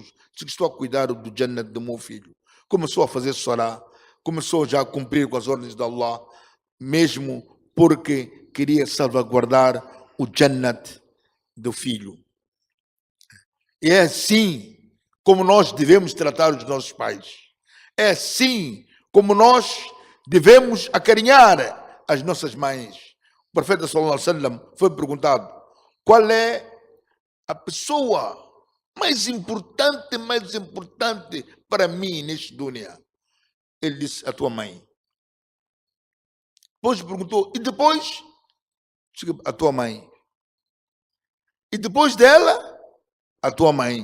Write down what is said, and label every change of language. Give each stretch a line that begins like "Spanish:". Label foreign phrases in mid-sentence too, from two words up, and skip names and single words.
Portuguese: Disse que estou a cuidar do Jannah do meu filho. Começou a fazer sorá, começou já a cumprir com as ordens de Allah, mesmo porque queria salvaguardar o Jannah do filho. E é assim como nós devemos tratar os nossos pais. É assim como nós devemos acarinhar as nossas mães. O profeta
Arabic: صلى الله عليه وسلم
Portuguese: foi perguntado: qual é a pessoa mais importante para mim neste dunya? Ele disse: a tua mãe. Depois perguntou: e depois? A tua mãe. E depois dela, a tua mãe.